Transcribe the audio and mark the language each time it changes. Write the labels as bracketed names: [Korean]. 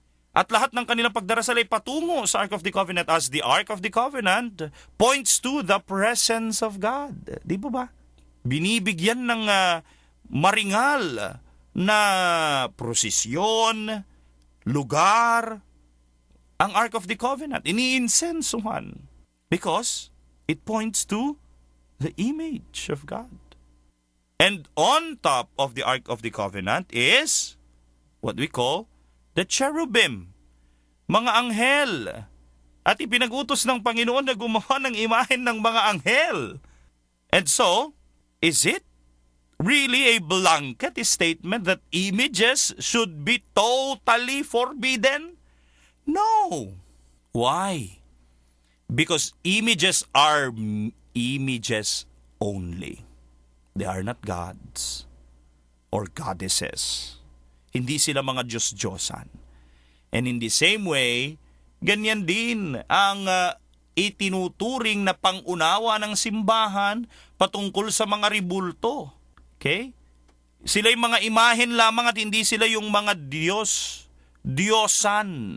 [Filipino] At lahat ng kanilang pagdarasal ay patungo sa [English] Ark of the Covenant, as the Ark of the Covenant points to the presence of God. [Filipino] Di ba? Binibigyan ng maringal na prosesyon, lugar, ang Ark of the Covenant. Iniinsensuhan [English] because it points to the image of God. And on top of the Ark of the Covenant is what we call the cherubim, [Filipino] mga anghel. At ipinag-utos ng Panginoon na gumawa ng imahen ng mga anghel. [English] And so, is it really a blanket statement that images should be totally forbidden? No. Why? Because images are images only. They are not gods or goddesses. [Filipino] Hindi sila mga Diyos-Diyosan. [English] And in the same way, [Filipino] ganyan din ang itinuturing na pangunawa ng simbahan patungkol sa mga ribulto. Okay? Sila'y mga imahen lamang at hindi sila yung mga Diyosan.